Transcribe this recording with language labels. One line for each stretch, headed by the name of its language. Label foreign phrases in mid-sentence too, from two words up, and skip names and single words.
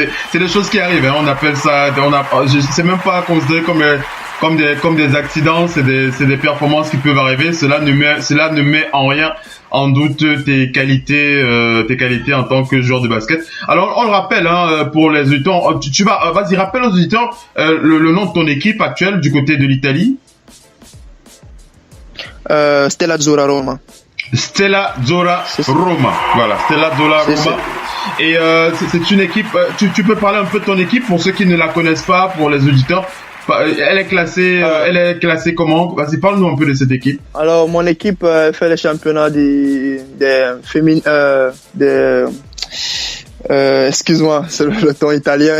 French: C'est des choses qui arrivent, hein. On appelle ça, c'est même pas considéré comme des accidents, c'est des performances qui peuvent arriver. Cela ne met en rien en doute tes qualités en tant que joueur de basket. Alors on le rappelle, hein, pour les auditeurs, vas-y, rappelle aux auditeurs le nom de ton équipe actuelle du côté de l'Italie. Stella Azzurra Roma. Stella Azzurra Roma. Voilà, Stella Azzurra Roma. Et c'est une équipe. Tu peux parler un peu de ton équipe pour ceux qui ne la connaissent pas, pour les auditeurs. Elle est classée comment? Vas-y, parle-nous un peu de cette équipe. Alors, mon équipe fait les championnats des féminins, excuse-moi, c'est le ton italien.